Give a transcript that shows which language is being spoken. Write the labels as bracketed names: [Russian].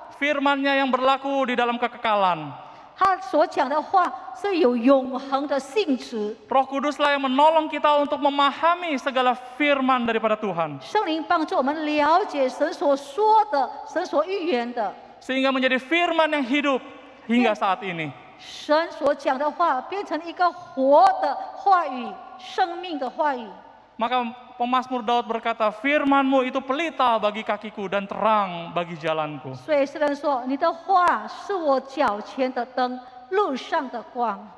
[Indonesian] firman-Nya yang berlaku di dalam kekekalan. [Chinese] 他所讲的话是有永恒的性质。 [Indonesian] Roh Kuduslah yang menolong kita untuk memahami segala firman daripada Tuhan, [Chinese] 圣灵帮助我们了解神所说的、神所预言的， [Indonesian] sehingga menjadi firman yang hidup hingga saat ini. [Chinese] 神所讲的话变成一个活的话语、生命的话语。 [Indonesian] Maka pemazmur Daud berkata, firman-Mu itu pelita bagi kakiku dan terang bagi jalanku. [Chinese] 所以诗人说：“你的话是我脚前的灯，路上的光。”